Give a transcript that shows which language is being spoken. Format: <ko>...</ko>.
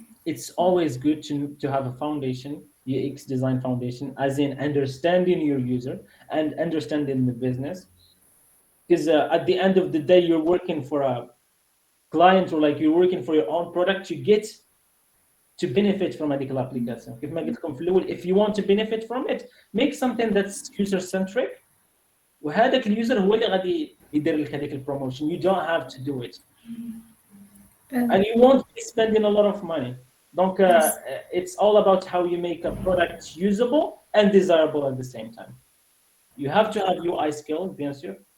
<en>It's always good to have a foundation, UX design foundation, as in understanding your user and understanding the business. Because at the end of the day, you're working for a client or like you're working for your own product, you get to benefit from</en> <ar>هذيك الابليكاسيون. كيف ما قلت لكم في الأول,</ar> <en>if you want to benefit from it, make something that's user centric.</en> <ar>وهذاك اليوزر هو اللي غادي يدير لك هذيك البروموشن.</ar> <en>You don't have to do it. And you won't be spending a lot of money.</en> <fr>Donc,</fr> <en>it's all about how you make a product usable and desirable at the same time. You have to have UI skills,</en> <fr>bien sûr.</fr>